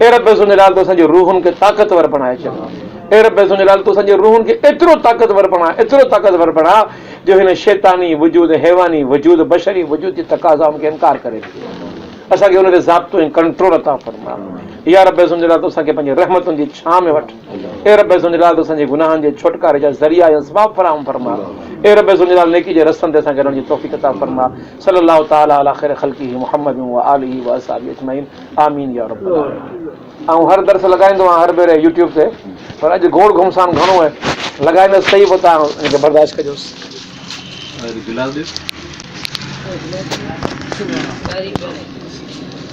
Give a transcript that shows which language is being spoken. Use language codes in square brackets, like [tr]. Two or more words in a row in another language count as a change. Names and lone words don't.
[sd] ए रब ज़ुलजलाल, तो असांजे रूहुनि खे ताक़तवर बणाए छॾ। ए रब ज़ुलजलाल, तो असांजे रूहुनि खे एतिरो ताक़तवर बणा जो हिन शैतानी वजूद, हैवानी वजूद, बशरी वजूद जे तक़ाज़ाउनि खे इनकार करे असांखे हुन ते ज़ाब्तो ऐं कंट्रोल अता फ़रमा। या रब ज़ुलजलाल, तो असांखे पंहिंजे रहमतुनि जी छां में वठ। ए रब ज़ुलजलाल, तो असांजे गुनाहनि जे छुटकारे जा ज़रिया या असबाब फ़राहम फ़रमा। ए रब ज़ुलजलाल, नेकी जे रस्तनि ते असांखे रहण जी तौफ़ीक़ अता फ़रमा। [ar] صلى الله تعالى على خير خلقه محمد وآله وأصحابه أجمعين آمين يا رب العالمين. [sd] ऐं हर दर्स लॻाईंदो आहियां हर भेरे यूट्यूब ते, पर अॼु घोड़ घुमसान घणो आहे, लॻाईंदुसि सही, पोइ तव्हां हिनखे बर्दाश्त कजोसि। गिलास ॾिस।